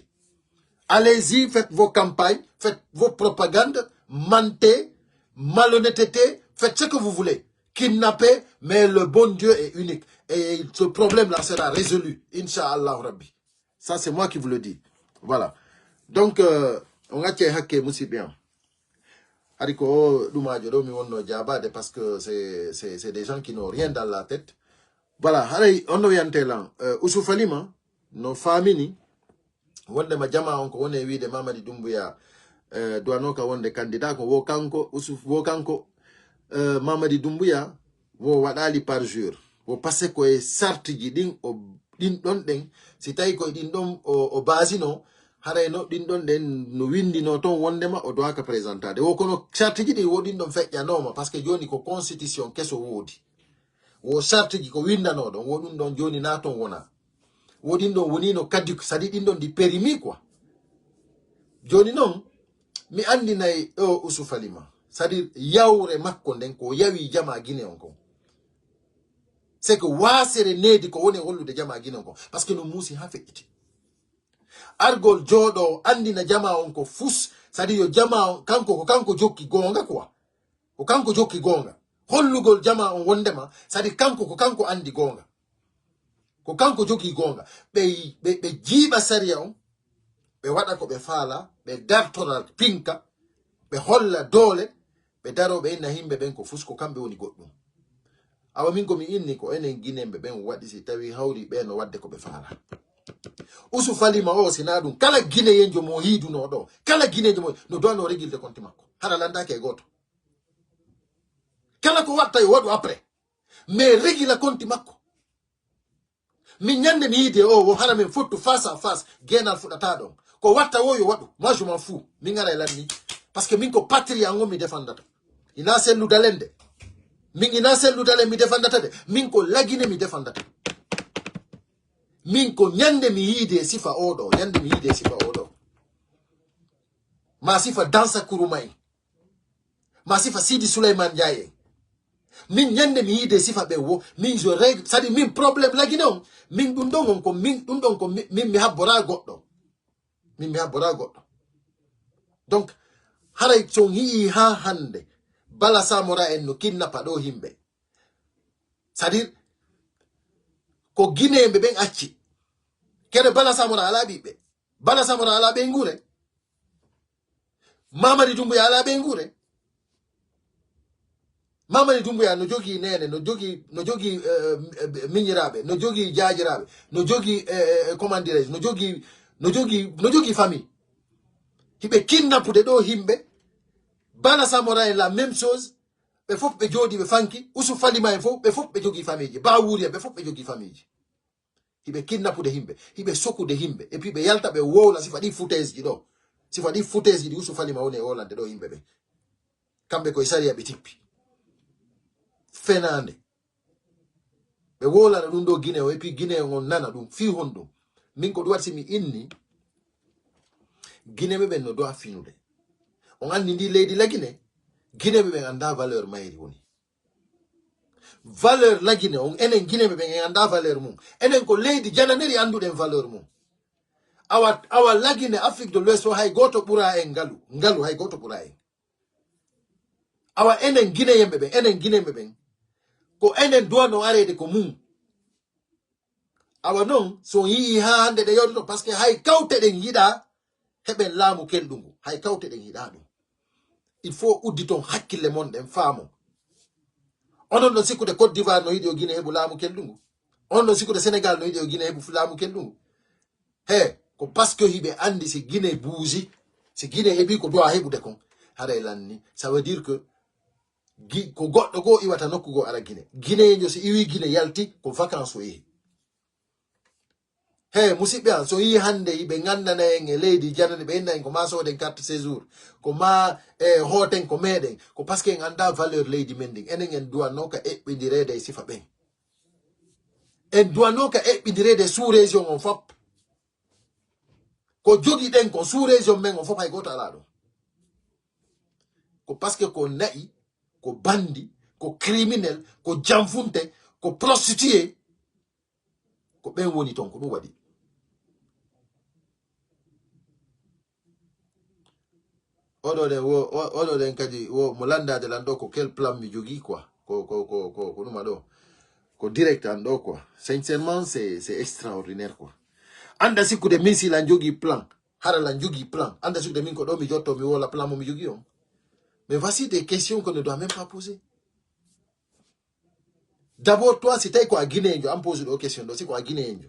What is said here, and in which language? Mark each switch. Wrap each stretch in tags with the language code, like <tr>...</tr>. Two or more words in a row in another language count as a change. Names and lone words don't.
<fr>Allez-y, faites vos campagnes, faites vos propagandes, mentez, malhonnêteté, faites ce que vous voulez. Kidnappez, mais le bon Dieu est unique. Et ce problème-là sera résolu. Inch'Allah Rabbi. Ça, c'est moi qui vous le dis. Voilà. Donc, on a tché moussi bien.</fr> <ff>Hariko Doumadjo mi wonno Diabade</ff> <fr>parce que c'est des gens qui n'ont rien dans la tête.</fr> <ff>voilà haray ondo yantelan usufalima no famini wonde ma jama on ko woni wiide Mamadi Doumbouya duwano ka wonde candidat ko wo kanko Mamadi Doumbouya wo waɗali</ff> <fr>par jour</fr> <ff>wo passe ko e sartiji ɗin o ɗin ɗon ɗen si tawi koye ɗin ɗon o basino harayno ɗin ɗon ɗen no windino toon wondema o dowa ka présentade wo kono sartiji ɗin wo ɗin ɗon feƴƴanoma</ff> <fr>par ce que</fr> <ff>joni ko constitution keso woodi wo sartiji ko windanoɗon wo ɗum ɗon joni na toon wona wo ɗin ɗon woni no kaddi sadi ɗin ɗon di périmie quoi joni noon mi andinayi o Usufalima</ff> <fr>c'est-à-dire</fr> <ff>yawre makko nden ko yawi jama Guinée on kon</ff> <fr>c'est que</fr> <ff>wasere needi ko woni hollude jama Guinée on kon</ff> <fr>parce que</fr> <ff>no muusi ha feƴƴiti argol jooɗo andina jama on ko fus</ff> <fr>c'est-à-dire</fr> <ff>yo jama on kanko ko kanko jokki gonga quoi ko kanko jokki gonga hollugol jama on wondema</ff> <fr>c'est-à-dire</fr> <ff>kanko ko kanko andi gonga ko kanko jokki gonga ɓe jiiɓa sariya on ɓe waɗa ko ɓe faala ɓe dartora pinka ɓe holla doole ɓe daroɓe inna himɓe ɓen ko fus ko kamɓe woni goɗɗum awa min komi inni ko enen guinemɓe ɓen waɗi si tawi hawri ɓe no wadde ko ɓe faala Usufalima o sina ɗum kala guineyenjo mo hiiduno ɗo kala guinejo mo no downo régilde compte makko hara landake e goto kala ko watta yo waɗu après mais régila compte makko min ñande mi yiide o hara min fottu</ff> <fr>face à face</fr> <ff>guenal fuɗata ɗon ko watta o yo waɗu</ff> <fr>moi je m'en fous</fr> <ff>min gara e lanni</ff> <fr>parce que</fr> <ff>min ko patria on mi defandata ina selludalende min ina selludalen mi defandata de min ko lagine mi defandata min ko ñande mi yiide sifa oɗo ñande mi yiide sifa oɗo ma sifa Dansa Kourouma en ma sifa Sidi Souleymane Ndiaye en min ñande mi yiide sifa ɓe wo min</ff> <fr>je règle c'est-à-dire</fr> <ff>min probléme lagine on min ɗum ɗon on ko min ɗum ɗon ko min mi habbora goɗɗo min mi habbora goɗɗo donc haray son yii ha hande Bala Samora en no kidnappa ɗo himɓe</ff> <fr>c'est-à-dire</fr> <ff>ko guinéɓe ɓen acci kede Bala Samora ala ɓiɓɓe Bala Samora ala ɓe ngure Mamadi Doumbouya ala ɓe ngure Mamadi Doumbouya no jogi nene no jogi miñiraɓe no jogi jaajiraɓe no jogi</ff> <fr>comment dirais-je</fr> <ff>no jogi famille hiɓe kidnappude ɗo himɓe Bala Samora en</ff> <fr>la même chose</fr> <ff>ɓe fof ɓe jooɗi ɓe fanki Usufalima en fof ɓe fof ɓe jogi famille ji Bawuria ɓe fof ɓe jogi famille ji hiɓe kidnappude himɓe hiɓe sokude himɓe</ff> <fr>et puis</fr> <ff>ɓe yalta ɓe wowla sifa ɗi foutaise ji ɗo sifa ɗi foutaise ji ɗi Usufalima woni e wolande ɗo himɓe ɓe kamɓe koye sariya ɓe tippi fenande ɓe wolana ɗum ɗo Guinée o et puis Guinée on nana ɗum fi hon ɗum min ko ɗum waɗi simi inni Guinée ɓe no do'a finude on andi ndi leydi lagine Guinéɓe ɓen anda valeur mayri woni valeur lagine on enen Guinéɓe ɓen en anda valeur mum enen ko leydi jananeri anduɗen valeur mum awa lagine Afrique de l'Ouest o hay goto ɓura en ngalu hay goto ɓura en awa enen Guinéɓe ɓen ko enen duwano arede ko mum awa noon so yii ha hande ɗe yawtuto</ff> <fr>par ce que</fr> <ff>hay kawte ɗen yiɗa heɓen laamu kelɗungu hay kawte ɗen yiɗa ɗum</ff> <fr>il faut</fr> <ff>uddi ton hakkille mon ɗen faamo onon ɗon sikkude Côte d'Ivoire no yiɗi o Guinée heɓu laamu kelɗungu on ɗon sikkude Sénégal no yiɗi o Guinée heɓu laamu kelɗungu he ko</ff> <fr>par ce que</fr> <ff>hiɓe andi si Guinée buusi si Guinée heɓi ko dowa heɓude kon haray lanni</ff> <fr>ça veut dire que</fr> <ff>ko goɗɗo goo iwata nokku goo ara Guinéejo so iwi Guinée yalti ko vacance o yehi he musidɓe an so yi hande ɓe gandana en e leydi janani ɓe inna en ko ma soden</ff> <fr>carte séjour</fr> <ff>ko ma hooten ko meɗen ko</ff> <fr>par ce que</fr> <ff>en anda valeur leydi men ndin enen en duwanno ka eɓɓidirede e sifa ɓen en duwanno ka eɓɓidirede</ff> <fr>sous région</fr> <ff>on fop ko jogi ɗen ko</ff> <fr>sous région</fr> <ff>men on fop hay goto ala ɗum ko</ff> <fr>par ce que</fr> <ff>ko nayi ko bandi ko criminel ko jamfunte ko prostitué ko ɓen woni ton ko ɗum waɗi oɗo ɗen kadi mo landade lan ɗo ko</ff> <fr>quel plan</fr> <ff>mi jogui quoi ko ɗuma ɗo ko direct an ɗo</ff> <fr>quoi sincèrement c'est extraordinaire quoi</fr> <ff>anda sikkude min si lan jogui plan hara lan jogui plan anda sikkude min ko ɗo mi jotto mi wola plan mo mi jogui on</ff> <fr>mais voici des questions qu'on ne doit même pas poser D'abord, toi, si tu es quoi Guinée, on pose une question, c'est quoi Guinée?</fr>